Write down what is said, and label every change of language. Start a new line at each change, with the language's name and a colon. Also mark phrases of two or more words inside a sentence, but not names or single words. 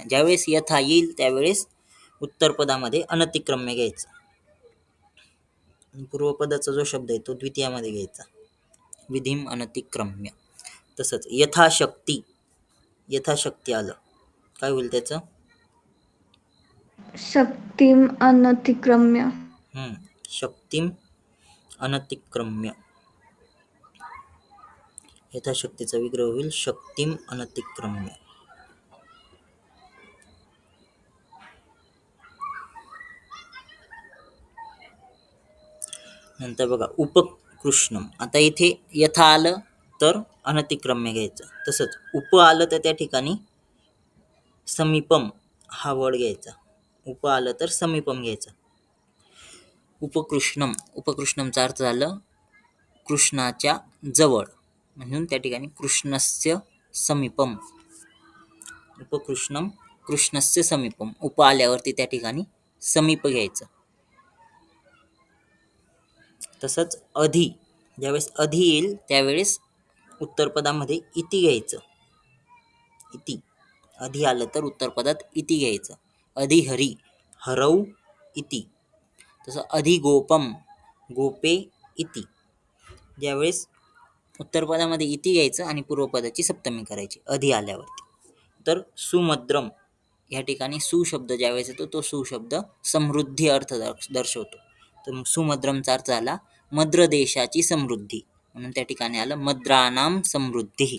Marathi: ज्यावेळेस यथा येईल त्यावेळेस उत्तरपदामध्ये अनतिक्रम्य घ्यायचं. पूर्वपदाचा जो शब्द आहे तो द्वितीयामध्ये घ्यायचा,
Sanskrit: विधीम अनतिक्रम्य.
Marathi: तसंच यथाशक्ती, यथाशक्ती आलं काय होईल त्याचं?
Sanskrit: शक्तिम अनतिक्रम्य. शक्तिम अनतिक्रम्य.
Marathi: यथाशक्तीचा विग्रह होईल
Sanskrit: शक्तिम अनतिक्रम्य.
Marathi: नंतर बघा उपकृष्णम. आता इथे यथा आलं तर अनतिक्रम्य घ्यायचं. तसंच उप आलं तर त्या ठिकाणी समीपम हा वर्ड घ्यायचा. उप आलं तर समीपम घ्यायचं. उपकृष्णम, उपकृष्णमचा अर्थ झालं कृष्णाच्या जवळ, म्हणून त्या ठिकाणी
Sanskrit: कृष्णस्य समीपम. उपकृष्णम कृष्णस्य समीपम.
Marathi: उप आल्यावरती त्या ठिकाणी समीप घ्यायचं. तसंच अधि, ज्यावेळेस अधि येईल त्यावेळेस उत्तरपदामध्ये इति घ्यायचं. इति, अधि आलं तर उत्तरपदात इति घ्यायचं.
Sanskrit: अधिहरी, हरौ इति. तसं अधिगोपम, गोपे इति.
Marathi: ज्यावेळेस उत्तरपदामध्ये इति घ्यायचं आणि पूर्वपदाची सप्तमी करायची अधि आल्यावरती. तर सुमद्रम, या ठिकाणी सु शब्द ज्यावेळेस येतो तो सु शब्द समृद्धी अर्थ दर्शवतो. तर सुमद्रमचा अर्थ झाला मद्र देशाची समृद्धी, म्हणून त्या ठिकाणी आलं
Sanskrit: मद्रानाम समृद्धी.